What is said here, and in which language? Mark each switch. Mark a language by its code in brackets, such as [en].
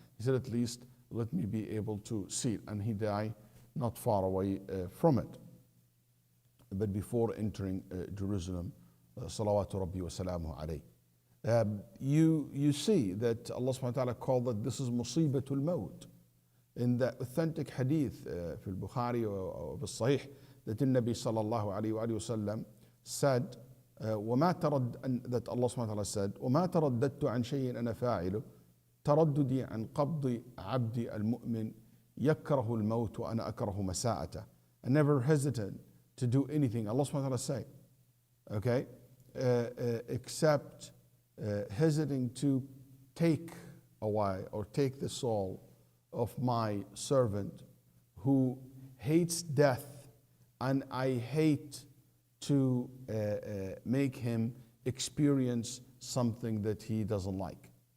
[en] He said, at least let me be able to see it. And he died not far away from it, but before entering Jerusalem, [ar] salawatu rabbi wa salamuhu alayh. [en] You see that Allah subhanahu wa ta'ala called that this is musibatul maut. In the authentic hadith [ar] في البخاري or في الصحيح, [en] that the Nabi sallallahu alayhi wa sallam said, [ar] وما ترد, [en] that Allah subhanahu wa ta'ala said, [ar] وما ترددت عن شيء أنا فاعله ترددي عن قبض عبدي المؤمن يكره الموت وأنا أكره مساءته. [en] I never hesitate to do anything, Allah subhanahu wa ta'ala say, okay, except hesitating to take away or take the soul of my servant who hates death, and I hate to make him experience something that he doesn't like.